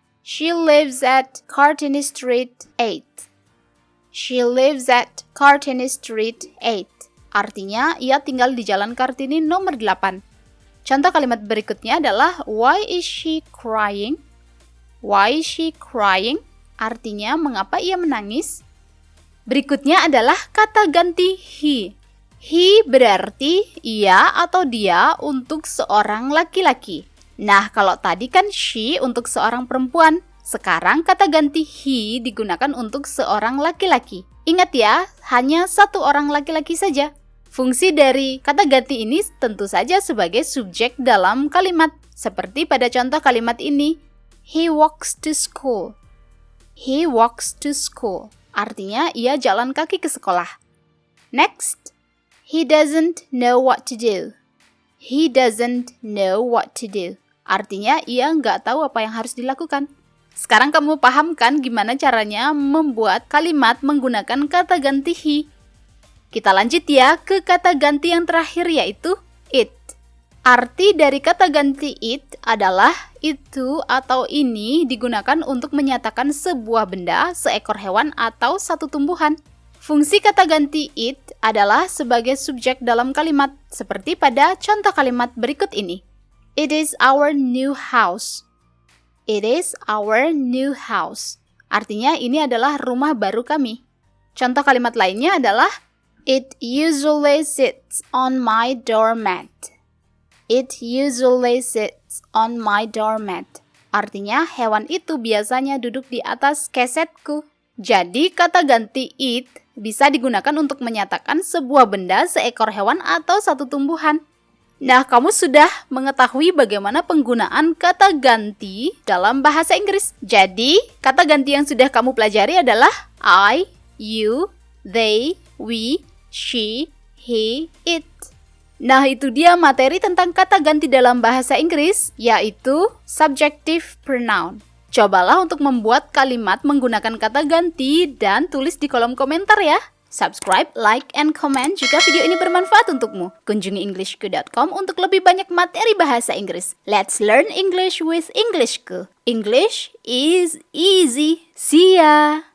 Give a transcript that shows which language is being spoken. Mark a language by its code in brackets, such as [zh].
[en] She lives at Kartini Street 8. She lives at Kartini Street 8. [id] Artinya, ia tinggal di Jalan Kartini nomor 8. Contoh kalimat berikutnya adalah [en] why is she crying? Why is she crying? [id] Artinya, mengapa ia menangis? Berikutnya adalah kata ganti he. He berarti ia atau dia untuk seorang laki-laki. Nah, kalau tadi kan she untuk seorang perempuan. Sekarang kata ganti he digunakan untuk seorang laki-laki. Ingat ya, hanya satu orang laki-laki saja. Fungsi dari kata ganti ini tentu saja sebagai subjek dalam kalimat. Seperti pada contoh kalimat ini. [en] He walks to school. He walks to school. [id] Artinya ia jalan kaki ke sekolah. [en] Next. He doesn't know what to do. He doesn't know what to do. [id] Artinya ia nggak tahu apa yang harus dilakukan. Sekarang kamu paham kan gimana caranya membuat kalimat menggunakan kata ganti he? Kita lanjut ya ke kata ganti yang terakhir yaitu it. Arti dari kata ganti it adalah itu atau ini digunakan untuk menyatakan sebuah benda, seekor hewan, atau satu tumbuhan. Fungsi kata ganti it adalah sebagai subjek dalam kalimat, seperti pada contoh kalimat berikut ini. [en] It is our new house. It is our new house. [id] Artinya ini adalah rumah baru kami. Contoh kalimat lainnya adalah [en] It usually sits on my doormat. It usually sits on my doormat. [id] Artinya hewan itu biasanya duduk di atas kesetku. Jadi kata ganti it bisa digunakan untuk menyatakan sebuah benda, seekor hewan, atau satu tumbuhan. Nah, kamu sudah mengetahui bagaimana penggunaan kata ganti dalam bahasa Inggris. Jadi, kata ganti yang sudah kamu pelajari adalah I, you, they, we, she, he, it. Nah, itu dia materi tentang kata ganti dalam bahasa Inggris, yaitu subjective pronoun. Cobalah untuk membuat kalimat menggunakan kata ganti dan tulis di kolom komentar ya. [en] Subscribe, like, and comment [id] jika video ini bermanfaat untukmu. Kunjungi englishku.com untuk lebih banyak materi bahasa Inggris. [en] Let's learn English with Englishku. English is easy. See ya!